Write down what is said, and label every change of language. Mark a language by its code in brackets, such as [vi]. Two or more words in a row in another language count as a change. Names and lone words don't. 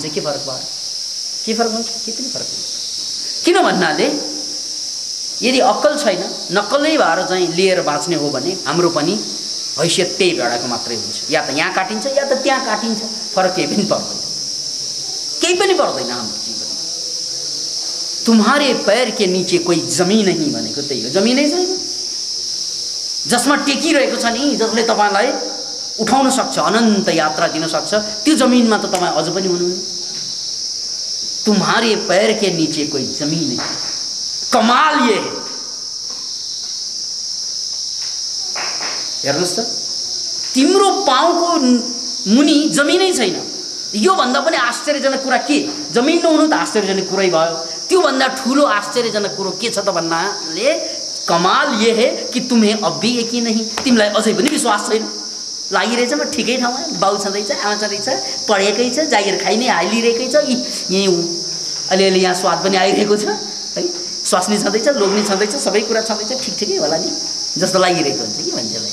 [ne] के फरक भयो? के फरक हुन्छ? के पनि फरक हुन्छ। किन भन्नाले यदि अक्कल छैन, नक्कलै भएर चाहिँ लिएर बाँच्ने हो भने हाम्रो पनि हैसियत त्यही भेडाको मात्रै हुन्छ। या त यहाँ काटिन्छ या त त्यहाँ काटिन्छ, फरक केही पनि पर्दैन, केही पनि पर्दैन हाम्रो जीवन। [hi] तुम्हारे पैर के नीचे कोही जमिन नहीं [ne] भनेको त्यही हो। जमिनै छैन जसमा टेकिरहेको छ नि, जसले तपाईलाई उठाउन सक्छ, अनन्त यात्रा दिन सक्छ, त्यो जमिनमा त तपाईँ अझ पनि हुनुहुन्न। [hi] तुम्हारे पैर के नीचे कोई जमीन नहीं, कमाल ये है। [ne] हेर्नुस् त, तिम्रो पाउको मुनि जमिनै छैन। यो भन्दा पनि आश्चर्यजनक कुरा के? जमिन नहुनु त आश्चर्यजनक कुरै भयो। त्यो भन्दा ठूलो आश्चर्यजनक कुरो के छ त भन्नाले [hi] कमाल ये है कि तुम्हें अब भी यकीन नहीं, [ne] तिमीलाई अझै पनि विश्वास छैन। लागिरहेछ म ठिकै ठाउँमा, बाउ छँदैछ, आमा छँदैछ, पढेकै छ, जागिर खाइ नै हालिरहेकै छ, यहीँ अलिअलि यहाँ स्वाद पनि आइरहेको छ है, स्वास्नी छँदैछ, लोग्ने छँदैछ, सबै कुरा छँदैछ, ठिकै होला नि जस्तो लागिरहेको हुन्छ कि मान्छेलाई।